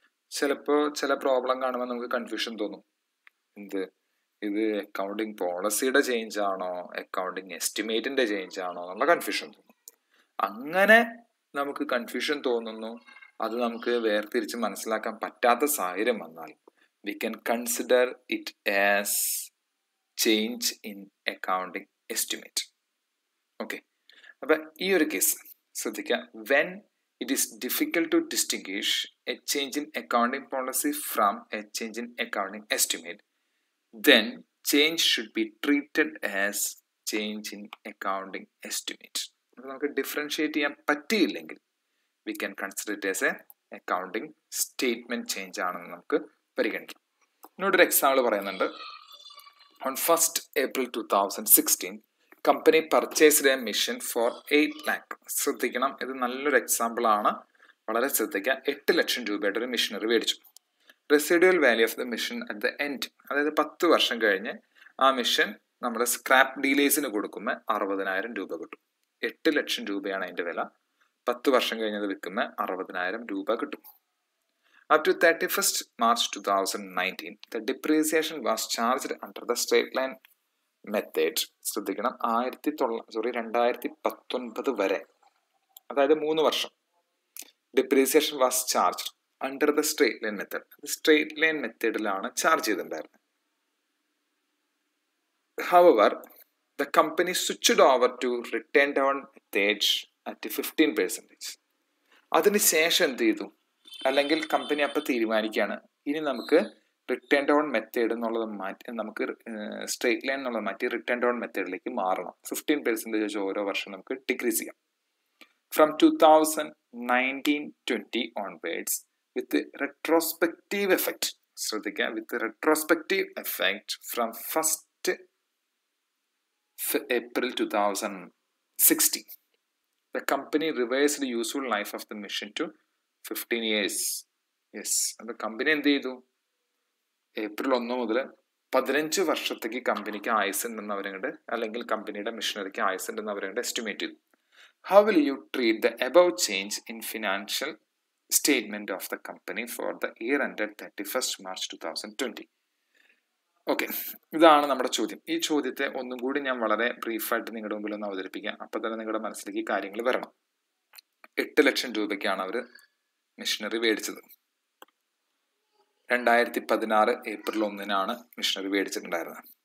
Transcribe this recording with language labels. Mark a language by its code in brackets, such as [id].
[ml] ചിലപ്പോൾ ചില പ്രോബ്ലം കാണുമ്പോൾ നമുക്ക് കൺഫ്യൂഷൻ തോന്നും. ഇത് അക്കൗണ്ടിങ് പോളിസിയുടെ ചേഞ്ച് ആണോ അക്കൗണ്ടിങ് എസ്റ്റിമേറ്റിന്റെ ചേഞ്ച് ആണോ എന്നുള്ള കൺഫ്യൂഷൻ തോന്നും. അങ്ങനെ നമുക്ക് കൺഫ്യൂഷൻ തോന്നുന്നു, അത് നമുക്ക് വേർതിരിച്ച് മനസ്സിലാക്കാൻ പറ്റാത്ത സാഹചര്യം വന്നാൽ [en] we can consider it as change in accounting estimate. [ml] Okay. അപ്പോൾ ഈ ഒരു കേസ് ശ്രദ്ധിക്കുക. [en] when it is difficult to distinguish a change in accounting policy from a change in accounting estimate, then change should be treated as change in accounting estimate. [ml] അപ്പോൾ നമുക്ക് differentiate ചെയ്യാൻ പറ്റിയില്ലെങ്കിൽ [en] we can consider it as a accounting statement change [ml] ആണെന്ന് നമുക്ക് പരിഗണിക്കാം. ഇന്നോടൊരു example പറയുന്നുണ്ട്. [en] On 1st April 2016 company purchased a machine for 8 lakh. [ml] ശ്രദ്ധിക്കണം, ഇത് നല്ലൊരു എക്സാമ്പിൾ ആണ്, വളരെ ശ്രദ്ധിക്കുക. 8 ലക്ഷം രൂപയുടെ ഒരു മെഷീനറി മേടിച്ചു. [en] residual value of the machine at the end, [ml] അതായത് 10 വർഷം കഴിഞ്ഞ് ആ മെഷീൻ നമ്മുടെ സ്ക്രാപ്പ് ഡീലേഴ്സിന് കൊടുക്കുമ്പോൾ 60,000 രൂപ കിട്ടും. 8 ലക്ഷം രൂപയാണ് അതിന്റെ വില. 10 വർഷം കഴിഞ്ഞത് വിൽക്കുമ്പോൾ 60,000 രൂപ കിട്ടും. [en] Up to 31st March 2019, the depreciation was charged under the straight line method. [ml] ശ്രദ്ധിക്കണം, 2019 വരെ, അതായത് 3 വർഷം [en] Depreciation was charge under the straight line method. [ml] Straight line മെത്തേഡിലാണ് charge ചെയ്തിട്ടുണ്ടായിരുന്നത്. [en] However, the company switched over to return down method at 15%. [ml] അതിനുശേഷം എന്ത് ചെയ്തു? അല്ലെങ്കിൽ company അപ്പോൾ തീരുമാനിക്കുകയാണ്, ഇനി നമുക്ക് റിട്ടേൺ ഡൗൺ മെത്തേഡ് എന്നുള്ളത് മാറ്റി, നമുക്ക് സ്ട്രേറ്റ് ലൈൻ എന്നുള്ളത് മാറ്റി റിട്ടേൺ ഡൗൺ മെത്തേഡിലേക്ക് മാറണം. 15% ഓരോ വർഷം നമുക്ക് ഡിക്രീസ് ചെയ്യാം. [en] from 2019-20 onwards with retrospective effect, [ml] ശ്രദ്ധിക്കുക, [en] With retrospective effect from 1st April 2016, the company revised the useful life of the machine to 15 years. [ml] Yes, അപ്പോൾ കമ്പനി എന്ത് ചെയ്തു? April 1 മുതൽ 15 വർഷത്തേക്ക് കമ്പനിക്ക് ആയുസ് ഉണ്ടെന്ന് അവരങ്ങോട്ട്, അല്ലെങ്കിൽ കമ്പനിയുടെ മെഷീനറിക്ക് ആയുസ് ഉണ്ടെന്ന് അവരങ്ങോട്ട് എസ്റ്റിമേറ്റ് ചെയ്തു. [en] How will you treat the above change in financial statement of the company for the year ended 31st March 2020? [ml] Okay, ഇതാണ് നമ്മുടെ ചോദ്യം. ഈ ചോദ്യത്തെ ഒന്നും കൂടി ഞാൻ വളരെ ബ്രീഫായിട്ട് നിങ്ങളുടെ മുമ്പിൽ ഒന്ന് അവതരിപ്പിക്കാം. അപ്പോൾ തന്നെ നിങ്ങളുടെ മനസ്സിലേക്ക് കാര്യങ്ങൾ വരണം. 8 ലക്ഷം രൂപയ്ക്കാണ് അവർ മെഷീനറി മേടിച്ചത്. 2016 April 1 മെഷീനറി മേടിച്ചിട്ടുണ്ടായിരുന്നത്.